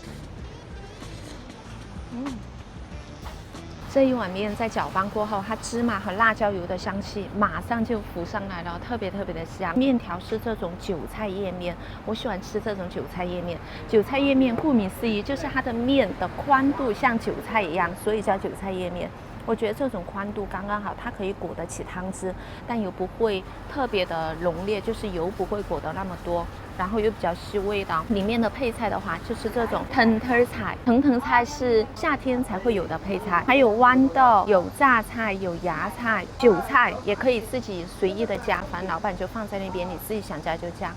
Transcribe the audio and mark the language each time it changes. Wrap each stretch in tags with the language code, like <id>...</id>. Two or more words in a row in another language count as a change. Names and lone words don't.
<zh>這一碗麵在攪拌過後，它芝麻和辣椒油的香氣馬上就浮上來了，特別的香。麵條是這種韭菜葉麵，我喜歡吃這種韭菜葉麵。韭菜葉麵顧名思義，就是它的麵的寬度像韭菜一樣，所以叫韭菜葉麵。我覺得這種寬度剛剛好，它可以裹得起湯汁，但又不會特別的濃烈，就是油不會裹得那麼多，然後又比較吸味道。裡面的配菜的話，就是這種藤藤菜，藤菜是夏天才會有的配菜，還有豌豆，有榨菜，有芽菜，韭菜也可以自己隨意的加，反正老闆就放在那邊，你自己想加就加。</zh>